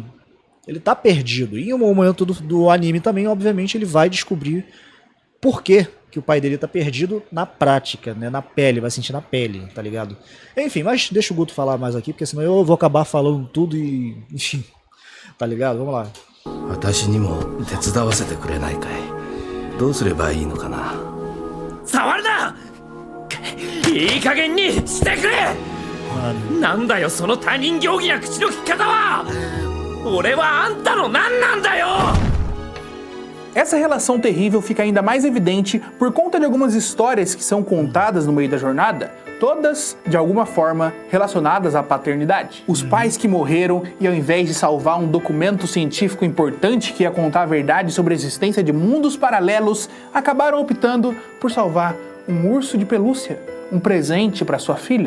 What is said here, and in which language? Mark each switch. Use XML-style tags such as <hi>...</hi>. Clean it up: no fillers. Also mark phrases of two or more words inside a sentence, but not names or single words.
<pt>Ele tá perdido. E em um momento do anime também, obviamente, ele vai descobrir por que o pai dele tá perdido na prática, né? Na pele, vai sentir na pele, tá ligado? Enfim, mas deixa o Guto falar mais aqui, porque senão eu vou acabar falando tudo e... Enfim, tá ligado? Vamos lá.</pt> <ja>私にも手伝わせてくれないかい。どうすればいいのかな。触るな！いい加減にしてくれ！なんだよその他人行儀な口の利き方は！俺はあんたの何なんだよ！</ja> <pt>Essa relação terrível fica ainda mais evidente por conta de algumas histórias que são contadas no meio da jornada, todas, de alguma forma, relacionadas à paternidade. Os pais que morreram e, ao invés de salvar um documento científico importante que ia contar a verdade sobre a existência de mundos paralelos, acabaram optando por salvar um urso de pelúcia, um presente para sua filha.</pt>